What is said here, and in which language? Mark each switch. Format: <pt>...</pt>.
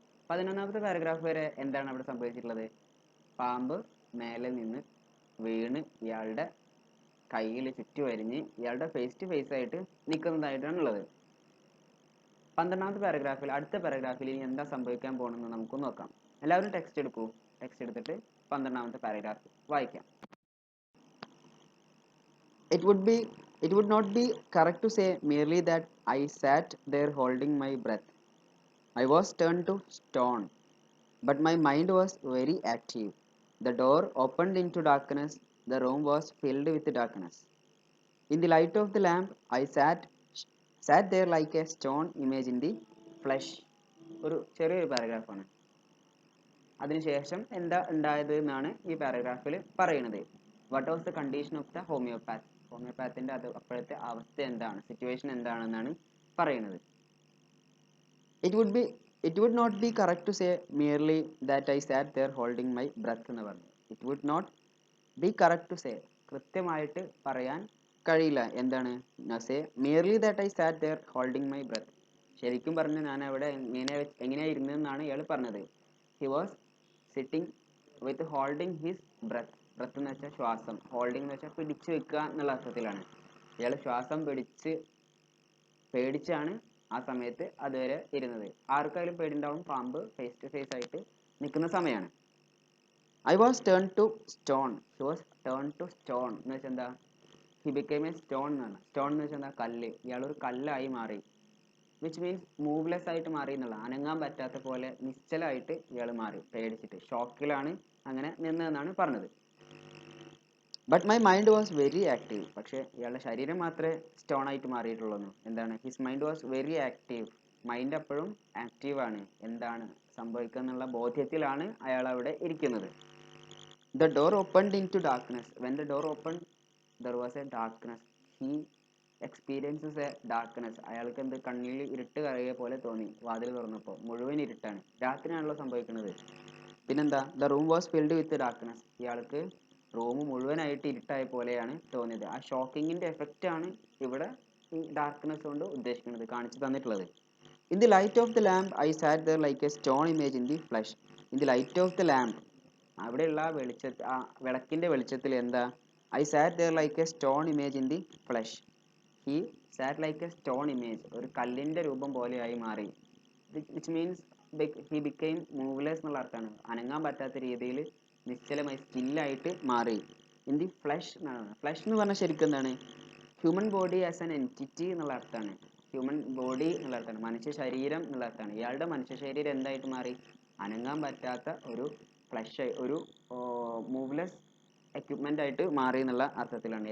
<ml>11ാമത്തെ paragraph വരെ എന്താണ് അവിടെ സംഭവിച്ചിട്ടുള്ളത്? പാമ്പ് മേലെ നിന്ന് വീണ് ഇയാളുടെ കയ്യിൽ ചുറ്റി വരിഞ്ഞ് ഇയാളുടെ ഫേസ് ടു ഫേസ് ആയിട്ട് നിൽക്കുന്നതായിട്ടാണ് ഉള്ളത്. 12ാമത്തെ പാരഗ്രാഫിൽ, അടുത്ത പാരഗ്രാഫിൽ ഇനി എന്താ സംഭവിക്കാൻ പോകുന്നത് നമുക്ക് നോക്കാം. എല്ലാവരും ടെക്സ്റ്റ് എടുക്കൂ. ടെക്സ്റ്റ് എടുത്തിട്ട് 12ാമത്തെ പാരഗ്രാഫ് വായിക്കാം.</ml> <en>It would not be correct to say merely that I sat there holding my breath. I was turned to stone, but my mind was very active. The door opened into darkness. The room was filled with darkness. In the light of the lamp, I sat there like a stone image in the flesh.</en> <ml>ഒരു ചെറിയൊരു പാരഗ്രാഫാണ്. അതിനുശേഷം എന്താ ഉണ്ടായത് എന്നാണ് ഈ പാരഗ്രാഫിൽ പറയുന്നത്.</ml> <en>What was the condition of the homeopath?</en> <ml>ഹോമിയോപാത്തിൻ്റെ അത് അപ്പോഴത്തെ അവസ്ഥ എന്താണ്, സിറ്റുവേഷൻ എന്താണെന്നാണ് പറയുന്നത്.</ml> <en>It would not be correct to say merely that I sat there holding my breath</en> <ml>എന്ന് പറഞ്ഞു.</ml> <en>It would not be correct to say,</en> <ml>കൃത്യമായിട്ട് പറയാൻ കഴിയില്ല. എന്താണ്</ml> <en>Say merely that I sat there holding my breath.</en> <ml>ശരിക്കും പറഞ്ഞ് ഞാൻ അവിടെ എങ്ങനെയാ ഇരുന്നതെന്നാണ് ഇയാൾ പറഞ്ഞത്.</ml> <en>He was sitting with holding his breath.</en> <ml>breath എന്ന് വെച്ചാൽ ശ്വാസം, holding എന്ന് വെച്ചാൽ പിടിച്ചു വെക്കുക എന്നുള്ള അർത്ഥത്തിലാണ്. ഇയാൾ ശ്വാസം പേടിച്ചാണ് ആ സമയത്ത് അതുവരെ ഇരുന്നത്. ആർക്കായാലും പേടിണ്ടാവും, പാമ്പ് ഫേസ് ടു ഫേസ് ആയിട്ട് നിൽക്കുന്ന സമയമാണ്.</ml> <en>I was turned to stone. He was turned to stone</en> <ml>എന്ന് വെച്ചാൽ എന്താ?</ml> <en>He became a stone</en> <ml>എന്നാണ്. സ്റ്റോൺ എന്ന് വെച്ചാൽ എന്താ? കല്ല്. ഇയാളൊരു കല്ലായി മാറി.</ml> <en>which means</en> <ml>മൂവ്ലെസ് ആയിട്ട് മാറി എന്നുള്ള, അനങ്ങാൻ പറ്റാത്ത പോലെ നിശ്ചലമായിട്ട് ഇയാൾ മാറി, പേടിച്ചിട്ട് ഷോക്കിലാണ് അങ്ങനെ നിന്നതെന്നാണ് പറഞ്ഞത്.</ml> <en>But my mind was very active.</en> <ml>പക്ഷേ ഇയാളുടെ ശരീരം മാത്രമേ സ്റ്റോൺ ആയിട്ട് മാറിയിട്ടുള്ളൂ. എന്താണ്?</ml> <en>His mind was very active.</en> <ml>Mind അപ്പോഴും ആക്റ്റീവാണ്. എന്താണ് സംഭവിക്കുക എന്നുള്ള ബോധ്യത്തിലാണ് അയാൾ അവിടെ ഇരിക്കുന്നത്.</ml> <en>The door opened into darkness. When the door opened, there was a darkness. He experiences a darkness.</en> <ml>അയാൾക്ക് എന്ത്? കണ്ണിൽ ഇരുട്ട് കയറിയ പോലെ തോന്നി. വാതിൽ തുറന്നപ്പോൾ മുഴുവൻ ഇരുട്ടാണ്. രാത്രിയാണല്ലോ സംഭവിക്കുന്നത്. പിന്നെന്താ?</ml> <en>The room was filled with darkness.</en> <ml>ഇയാൾക്ക് റൂം മുഴുവനായിട്ട് ഇരുട്ടായ പോലെയാണ് തോന്നിയത്. ആ ഷോക്കിങ്ങിന്റെ എഫക്റ്റ് ആണ് ഇവിടെ ഈ ഡാർക്ക്നെസ് കൊണ്ട് ഉദ്ദേശിക്കുന്നത്, കാണിച്ചു തന്നിട്ടുള്ളത്.</ml> <en>In the light of the lamp, I sat there like a stone image in the flesh. In the light of the lamp,</en> <ml>അവിടെയുള്ള വിളക്കിന്റെ വെളിച്ചത്തിൽ എന്താ?</ml> <en>I sat there like a stone image in the flesh. He sat like a stone image.</en> <ml>ഒരു കല്ലിന്റെ രൂപം പോലെയായി മാറി.</ml> <en>Which means he became moveless</en> <ml>എന്നുള്ള അർത്ഥമാണ്. അനങ്ങാൻ പറ്റാത്ത രീതിയിൽ നിശ്ചലമായി സ്റ്റില്ലായിട്ട് മാറി.</ml> <en>in the flesh</en> <ml>എന്നാണ്. ഫ്ലഷ് എന്ന് പറഞ്ഞാൽ ശരിക്കും എന്താണ്?</ml> <en>human body as an entity</en> <ml>എന്നുള്ള അർത്ഥമാണ്. ഹ്യൂമൻ ബോഡി എന്നുള്ള അർത്ഥമാണ്, മനുഷ്യ ശരീരം എന്നുള്ള അർത്ഥമാണ്. ഇയാളുടെ മനുഷ്യ ശരീരം എന്തായിട്ട് മാറി? അനങ്ങാൻ പറ്റാത്ത ഒരു ഫ്ലഷ്, ഒരു മൂവ്ലെസ് എക്യുപ്മെന്റ് ആയിട്ട് മാറി എന്നുള്ള അർത്ഥത്തിലാണ്.</ml>